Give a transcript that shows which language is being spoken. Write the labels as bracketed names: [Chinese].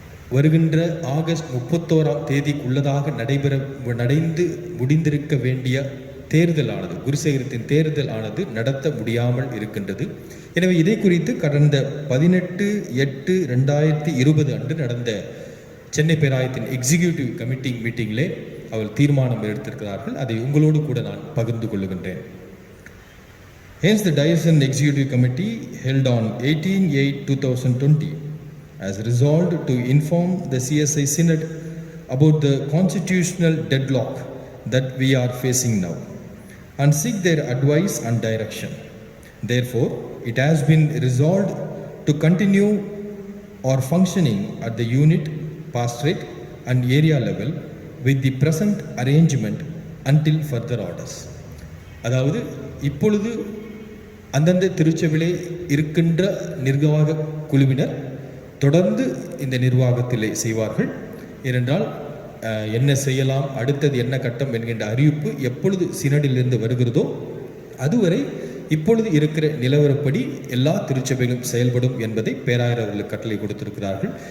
[Tamil] வருகின்ற ஆகஸ்ட் 31ஆம் தேதிக்குள்ளதாக நடந்து முடிந்திருக்க வேண்டிய தேர்தலானது, குருசேகரத்தின் தேர்தல் ஆனது நடத்த முடியாமல் இருக்கின்றது. எனவே இதை குறித்து கடந்த 18/8/2020 அன்று நடந்த சென்னை பேராயத்தின் எக்ஸிக்யூட்டிவ் கமிட்டி மீட்டிங்கிலே அவர் தீர்மானம் எடுத்திருக்கிறார்கள். அதை உங்களோடு கூட நான் பகிர்ந்து கொள்ளுகின்றேன். [English] Hence the Diocesan Executive Committee held on 18/8/2020 has resolved to inform the CSI Synod about the constitutional deadlock that we are facing now and seek their advice and direction. Therefore, it has been resolved to continue our functioning at the unit, pastorate and area level with the present arrangement until further orders. [Tamil] அதாவது இப்பொழுது அந்தந்த திருச்சபையிலே இருக்கின்ற நிர்வாக குழுவினர் தொடர்ந்து இந்த நிர்வாகத்திலே செய்வார்கள். ஏனென்றால் என்ன செய்யலாம், அடுத்தது என்ன கட்டம் என்கின்ற அறிவிப்பு எப்பொழுது சினடிலிருந்து வருகிறதோ அதுவரை இப்பொழுது இருக்கிற நிலவரப்படி எல்லா திருச்சபைகளும் செயல்படும் என்பதை பேராயர் அவர்களுக்கு கட்டளை கொடுத்திருக்கிறார்கள்.